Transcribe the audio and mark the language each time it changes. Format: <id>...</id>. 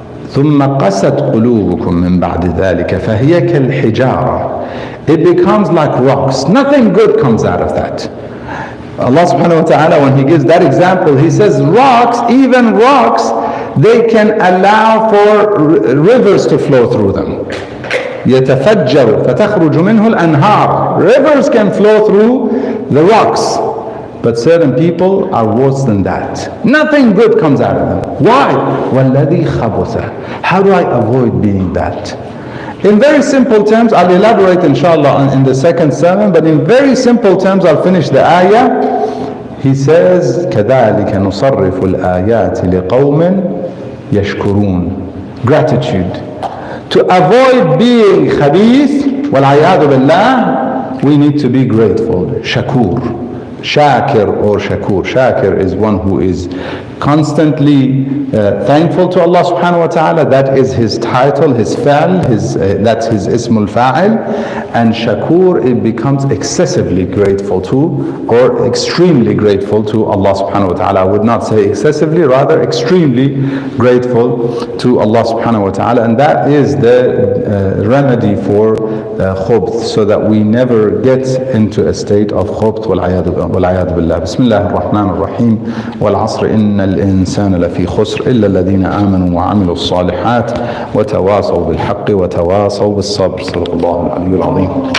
<ar>ثم قست قلوبكم من بعد ذلك فهي كالحجارة.</ar> <en>It becomes like rocks. Nothing good comes out of that. Allah subhanahu wa ta'ala, when He gives that example, He says rocks, even rocks, they can allow for rivers to flow through them.</en> <ar>يتفجر فتخرج منه الأنهار.</ar> <en>Rivers can flow through the rocks. But certain people are worse than that. Nothing good comes out of them. Why?</en> <ar>وَالَّذِي خَبُثَ.</ar> <en>How do I avoid being that? In very simple terms, I'll elaborate inshallah in the second sermon, but in very simple terms, I'll finish the ayah. He says,</en> <ar>كَذَلِكَ نُصَرِّفُ الْآيَاتِ لِقَوْمٍ يَشْكُرُونَ.</ar> <en>Gratitude. To avoid being khabith,</en> <ar>وَالْعَيَاذُ بِاللَّهِ,</ar> <en>we need to be grateful. Shakur. Shakir or Shakur. Shakir is one who is constantly thankful to Allah subhanahu wa ta'ala. That is his title, his fa'al, that's his ismul fa'il. And Shakur, it becomes excessively grateful to, or extremely grateful to Allah subhanahu wa ta'ala. I would not say excessively, rather extremely grateful to Allah subhanahu wa ta'ala. And that is the remedy for khubth, so that we never get into a state of khubth.</en> <ar>والعياذ بالله. بسم الله الرحمن الرحيم. والعصر إن الإنسان لفي خسر إلا الذين آمنوا وعملوا الصالحات وتواصوا بالحق وتواصوا بالصبر. صدق الله العلي العظيم.</ar>